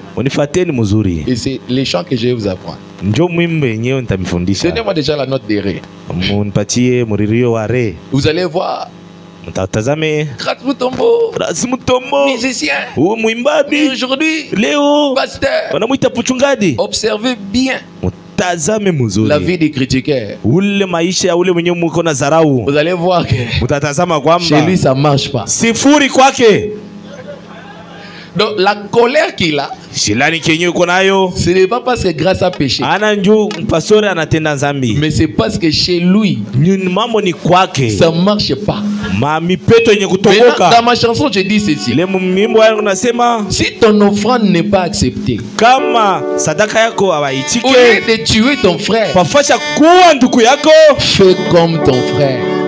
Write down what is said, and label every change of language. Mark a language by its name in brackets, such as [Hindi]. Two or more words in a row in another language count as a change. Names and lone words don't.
[French] Et c'est les chants que je vais vous apprendre. Donnez-moi déjà la note des ré. Vous allez voir. Grâce Mutombo, musicien. Mais aujourd'hui, pasteur. Observez bien. [Swahili] mutazame muzuri. [French] La vie du critiqueur. [Swahili] Ule maisha ya ule mwenye mko na zarau. [French] Vous allez voir que [Swahili] mutatazama kwamba [French] chez lui ça marche pas. [Swahili] Sifuri kwake. [French] Donc la colère qu'il a, ce n'est pas parce que grâce à péché, mais c'est parce que chez lui ça ne marche pas. Maintenant, dans ma chanson je dis ceci: si ton offrande n'est pas acceptée, au lieu de tuer ton frère, fais comme ton frère.